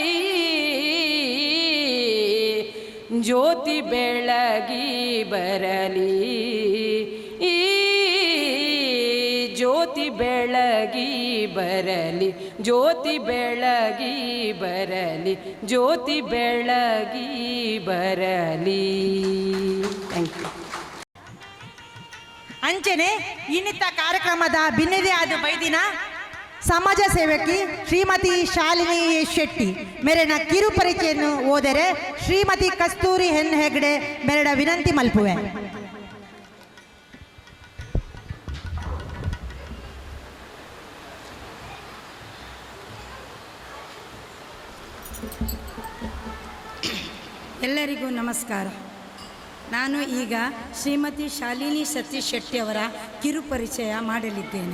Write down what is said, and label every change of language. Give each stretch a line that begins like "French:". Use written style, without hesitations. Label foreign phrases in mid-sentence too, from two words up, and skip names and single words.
Kannada: ಜ್ಯೋತಿ ಬೆಳಗಿ ಬರಲಿ, ಈ ಜ್ಯೋತಿ ಬೆಳಗಿ ಬರಲಿ. ಜ್ಯೋತಿ ಬೆಳಗಿ ಬರಲಿ, ಜ್ಯೋತಿ ಬೆಳಗಿ ಬರಲಿ.
English: thank you.
Tulu: ಅಂಚನೆ ಇನ್ನಿತ್ತ ಕಾರ್ಯಕ್ರಮದ ಭಿನ್ನದೇ ಆದ ಬೈದಿನ ಸಮಾಜ ಸೇವಕಿ ಶ್ರೀಮತಿ ಶಾಲಿನಿ ಶೆಟ್ಟಿ ಮೇರೆನ ಕಿರು ಪರಿಚಯನ್ನು ಓದರೆ ಶ್ರೀಮತಿ ಕಸ್ತೂರಿ ಹೆನ್ ಹೆಗ್ಡೆ ಮೇರೆಡ ವಿನಂತಿ ಮಲ್ಪುವೆ.
Kannada: ಎಲ್ಲರಿಗೂ ನಮಸ್ಕಾರ. ನಾನು ಈಗ ಶ್ರೀಮತಿ ಶಾಲಿನಿ ಸತೀಶ್ ಶೆಟ್ಟಿಯವರ ಕಿರು ಪರಿಚಯ ಮಾಡಲಿದ್ದೇನೆ.